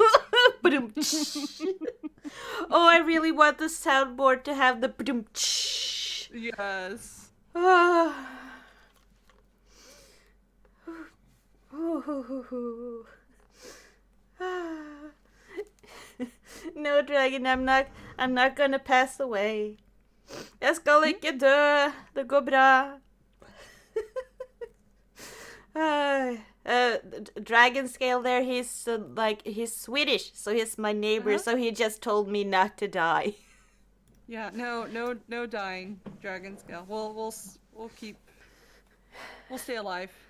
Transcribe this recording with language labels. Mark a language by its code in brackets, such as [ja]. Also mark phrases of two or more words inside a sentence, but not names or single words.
[en] Oh, I really want the soundboard to have the Yes. No, Dragon, I'm not gonna pass away. [no] Jeg skal ikke dø. Det går bra. [en] Dragon Scale there, he's he's Swedish, so he's my neighbor, so he just told me not to die. Yeah, no dying, Dragon Scale. We'll stay alive.